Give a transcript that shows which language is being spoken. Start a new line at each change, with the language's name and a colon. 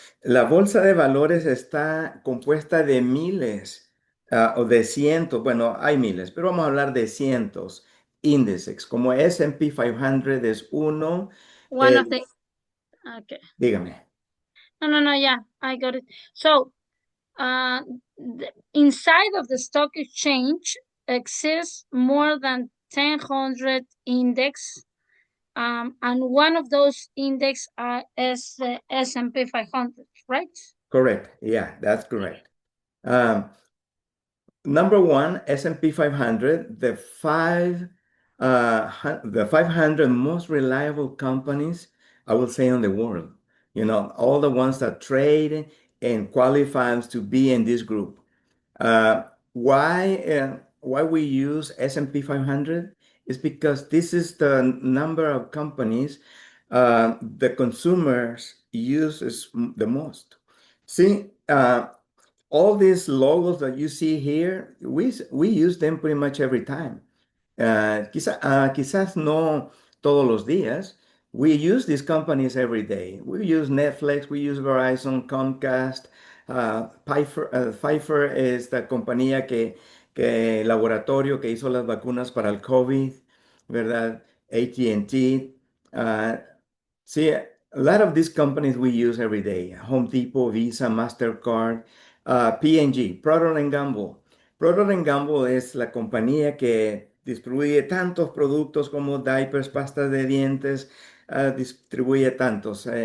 Spanish: La bolsa de valores está compuesta de miles, o de cientos, bueno, hay miles, pero vamos a hablar de cientos índices, como S&P 500 es uno,
English: one of the
Spanish: el,
English: okay.
Spanish: dígame.
English: No, yeah, I got it. So, inside of the stock exchange exists more than 1,000 index, and one of those index is the S&P 500, right? Correct. Yeah, that's correct. Um, Number one, S&P 500, the 500 most reliable companies, I will say, in the world. all the ones that trade and qualifies to be in this group. Why we use S&P 500 is because this is the number of companies the consumers uses the most. See, all these logos that you see here, we use them pretty much every time.
Spanish: Quizás no todos los días.
English: We use these companies every day. We use Netflix, we use Verizon, Comcast.
Spanish: Pfizer es la compañía laboratorio que hizo las vacunas para el COVID, ¿verdad?
English: AT&T. See, a lot of these companies we use every day. Home Depot, Visa, MasterCard, P&G, Procter Gamble.
Spanish: Procter Gamble es la compañía que distribuye tantos productos como diapers, pastas de dientes, distribuye tantos.